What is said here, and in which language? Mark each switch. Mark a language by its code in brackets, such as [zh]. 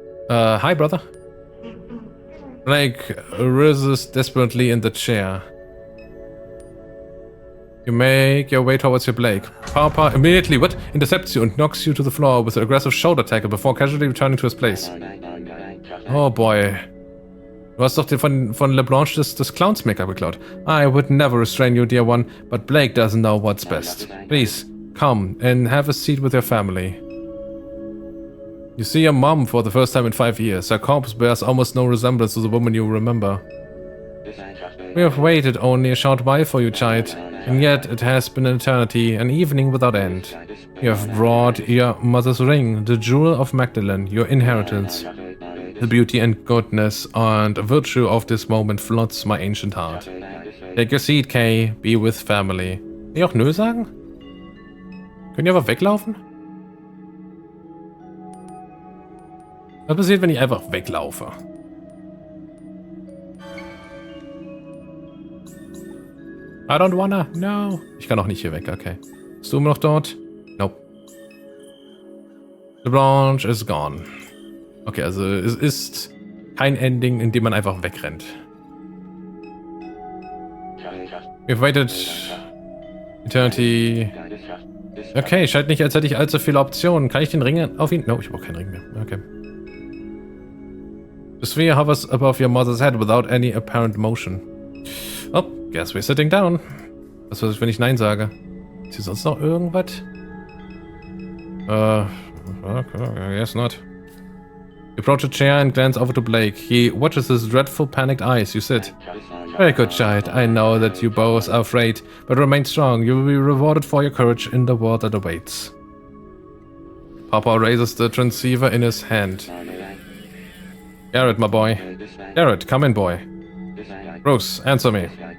[en] Hi, brother. Blake rises desperately in the chair. You make your way towards your Blake. Papa immediately, intercepts you and knocks you to the floor with an aggressive shoulder tackle before casually returning to his place. Oh boy. [de] Du hast doch von LeBlanc des Clowns Make-up geklaut. [en] I would never restrain you, dear one, but Blake doesn't know what's best. Please, come and have a seat with your family. You see your mom for the first time in 5 years. Her corpse bears almost no resemblance to the woman you remember. We have waited only a short while for you, child, and yet it has been an eternity, an evening without end. You have brought your mother's ring, the jewel of Magdalene, your inheritance. The beauty and goodness and virtue of this moment floods my ancient heart. Take your seat, Kay. Be with family. [de] Kann ich auch nö sagen? Können die einfach weglaufen? Was passiert, wenn ich einfach weglaufe? [en] I don't wanna. No. [de] Ich kann auch nicht hier weg, okay. Bist du immer noch dort? [en] Nope. The branch is gone. [de] Okay, also es ist kein Ending, in dem man einfach wegrennt. [en] We've waited Eternity. [de] Okay, scheint nicht, als hätte ich allzu viele Optionen. Kann ich den Ring auf ihn? No, ich brauche keinen Ring mehr. [en] Okay. The sphere hovers above your mother's head without any apparent motion. Oh, guess we're sitting down. [de] Was ist, wenn ich Nein sage? Ist hier sonst noch irgendwas? [en] Okay, guess not. You approach a chair and glance over to Blake. He watches his dreadful, panicked eyes. You sit. Very good, child. I know that you both are afraid, but remain strong. You will be rewarded for your courage in the world that awaits. Papa raises the transceiver in his hand. Garrett, my boy. Garrett, come in, boy. Bruce, answer me.